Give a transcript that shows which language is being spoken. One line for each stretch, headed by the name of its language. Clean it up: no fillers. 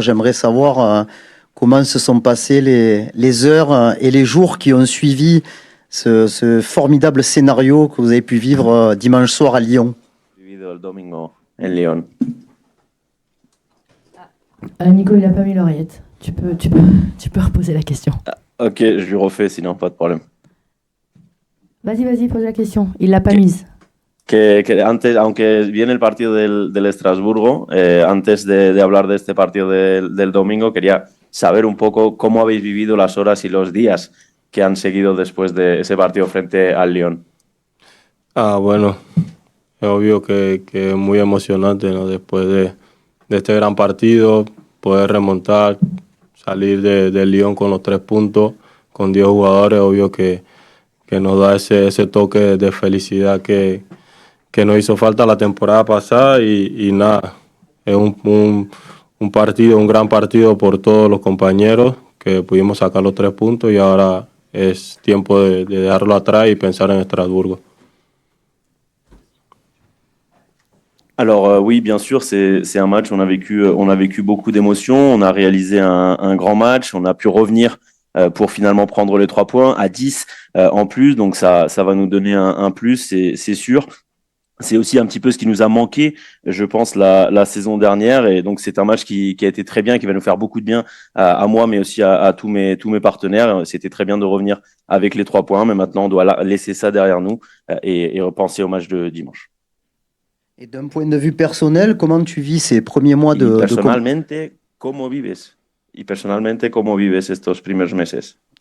French: J'aimerais savoir comment se sont passées les heures et les jours qui ont suivi ce formidable scénario que vous avez pu vivre dimanche soir à Lyon.
Spanish: Vivido el domingo en Lyon.
French: Nico, il n'a pas mis l'oreillette. Tu peux reposer la question. Ok, je lui refais, sinon pas de problème. Vas-y, pose la question. Il l'a pas mise.
Spanish: Que antes, aunque viene el partido del Estrasburgo, antes de hablar de este partido del domingo, quería saber un poco cómo habéis vivido las horas y los días que han seguido después de ese partido frente al Lyon. Bueno, es obvio que es muy emocionante, ¿no? Después de este gran partido, poder remontar, salir de Lyon con los 3 puntos, con 10 jugadores, obvio que nos da ese toque de felicidad que nos hizo falta la temporada pasada y nada, es un partido, un gran partido por todos los compañeros que pudimos sacar los 3 puntos y ahora es tiempo de dejarlo atrás y pensar en Estrasburgo.
French: Alors oui, bien sûr, c'est un match, on a vécu beaucoup d'émotions, on a réalisé un grand match, on a pu revenir pour finalement prendre les 3 points à 10 en plus, donc ça va nous donner un plus, c'est sûr. C'est aussi un petit peu ce qui nous a manqué, je pense, la saison dernière. Et donc, c'est un match qui a été très bien, qui va nous faire beaucoup de bien à moi, mais aussi à tous mes partenaires. C'était très bien de revenir avec les 3 points, mais maintenant, on doit laisser ça derrière nous et repenser au match de dimanche. Et d'un point de vue personnel, comment tu vis ces premiers mois
Spanish: Personalmente, ¿cómo vives? Y personalmente, ¿cómo vives estos primeros meses?